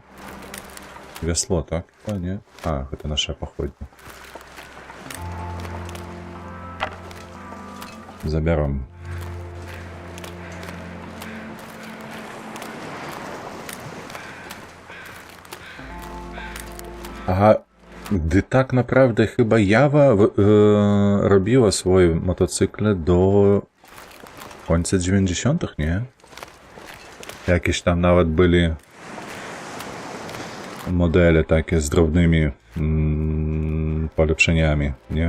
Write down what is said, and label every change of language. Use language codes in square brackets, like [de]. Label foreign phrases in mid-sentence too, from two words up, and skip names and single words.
[be] Вясло, так? А, не? А, гэта наша паходня. Забяром. Ага, [pl] dy tak naprawdę chyba Jawa robiła swoje motocykle do końca 90., nie? Jakieś tam nawet byli modele takie z drobnymi polepszeniami, nie?